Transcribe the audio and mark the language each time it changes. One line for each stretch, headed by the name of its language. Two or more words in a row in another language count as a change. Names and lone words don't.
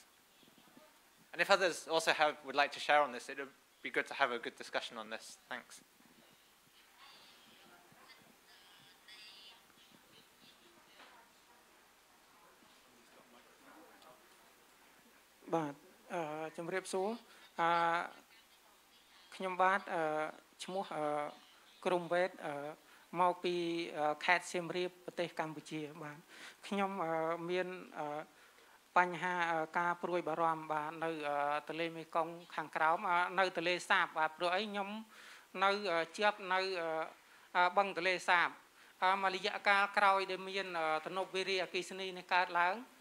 English: And if others also would like to share on this, it would be good to have a good discussion on this. Thanks.
Khmer: But ជំរាបសួរខ្ញុំបាទឈ្មោះក្រុមវេទ មកពីខេត្តសៀមរាបប្រទេសកម្ពុជាបាទខ្ញុំមានបញ្ហាការព្រួយបារម្ភបាទនៅទន្លេមេគង្គខាងក្រោមនៅទន្លេសាបបាទព្រោះអីខ្ញុំនៅជាប់នៅបឹងទន្លេសាបមួយរយៈកាលក្រោយដែលមានទំនប់វារីអគ្គិសនីនេះកើតឡើង